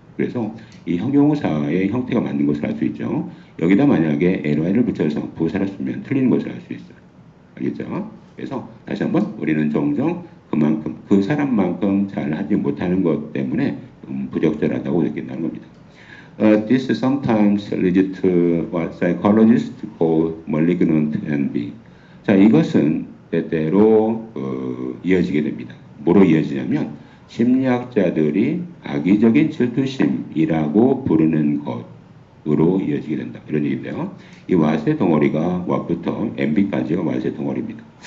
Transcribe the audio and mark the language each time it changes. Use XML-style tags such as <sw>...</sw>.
<ko>그래서 이 형용사의 형태가 맞는 것을 알 수 있죠. 여기다 만약에 ly를 붙여서 부사를 쓰면 틀리는 것을 알 수 있어요. 알겠죠? 그래서 다시 한번 우리는 종종 그만큼 그 사람만큼 잘하지 못하는 것 때문에 부적절하다고 느낀다는 겁니다.</ko> <en>This sometimes leads to what psychologists call malignant envy.</en> <ko>자, 이것은 때때로 이어지게 됩니다. 뭐로 이어지냐면 심리학자들이 악의적인 질투심이라고 부르는 것으로 이어지게 된다. 이런 얘기인데요. 이 what의 덩어리가 what부터 envy까지가 what의 덩어리입니다.</ko>